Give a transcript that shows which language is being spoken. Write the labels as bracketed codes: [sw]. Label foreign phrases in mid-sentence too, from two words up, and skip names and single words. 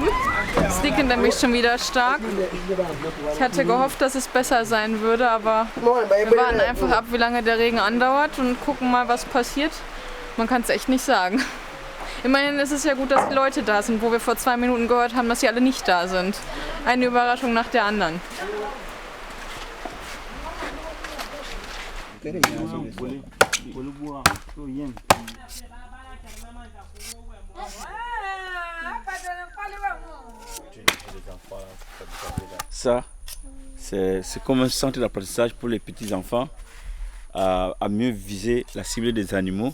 [de] Es regnet nämlich schon wieder stark. Ich hatte gehofft, dass es besser sein würde, aber wir warten einfach ab, wie lange der Regen andauert und gucken mal, was passiert. Man kann es echt nicht sagen. Immerhin ist es ja gut, dass die Leute da sind, wo wir vor 2 Minuten gehört haben, dass sie alle nicht da sind. Eine Überraschung nach der anderen. [fr] Ça, c'est comme un centre d'apprentissage pour les petits-enfants à mieux viser la cible des animaux.